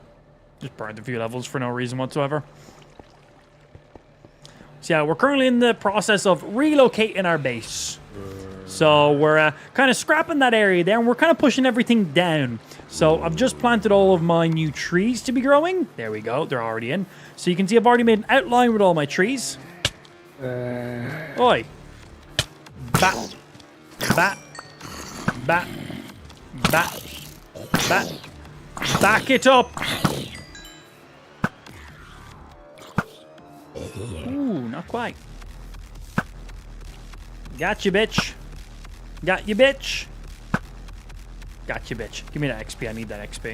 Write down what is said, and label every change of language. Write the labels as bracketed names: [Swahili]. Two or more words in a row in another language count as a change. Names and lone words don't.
[English] Just burned a few levels for no reason whatsoever. So yeah, we're currently in the process of relocating our base. So we're kind of scrapping that area there, and we're kind of pushing everything down. So I've just planted all of my new trees to be growing. There we go. They're already in. So you can see I've already made an outline with all my trees. Oi. Bat. Bat. Bat. Bat. Bat. Back it up. Ooh, not quite. Got you, bitch. Got you, bitch. Got you, bitch. Give me that XP. I need that XP.